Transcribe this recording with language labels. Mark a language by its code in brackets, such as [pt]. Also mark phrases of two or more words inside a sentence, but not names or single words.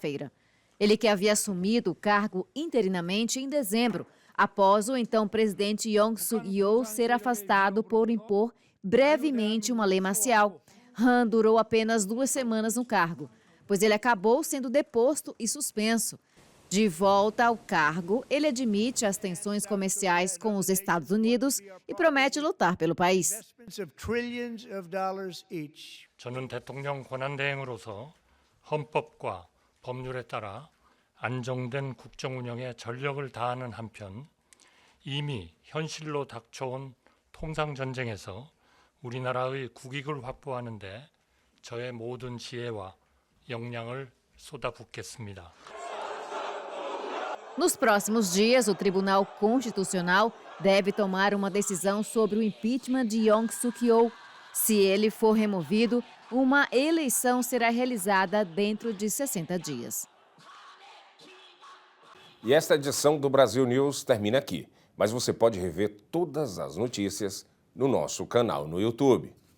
[pt] Ele, que havia assumido o cargo interinamente em dezembro, após o então presidente Yoon Suk-yeol ser afastado por impor brevemente uma lei marcial. Han durou apenas 2 semanas no cargo, pois ele acabou sendo deposto e suspenso. De volta ao cargo, ele admite as tensões comerciais com os Estados Unidos e promete lutar pelo país. [ko] 저는 대통령 권한대행으로서 헌법과 법률에 따라 안정된 국정 운영에 전력을 다하는 한편 이미 현실로 닥쳐온 통상 전쟁에서 우리나라의 국익을 확보하는 데 저의 모든 지혜와 역량을 쏟아붓겠습니다. [pt] Nos próximos dias, o Tribunal Constitucional deve tomar uma decisão sobre o impeachment de Yoon Suk-yeol. Se ele for removido, uma eleição será realizada dentro de 60 dias. E esta edição do Brasil News termina aqui, mas você pode rever todas as notícias no nosso canal no YouTube.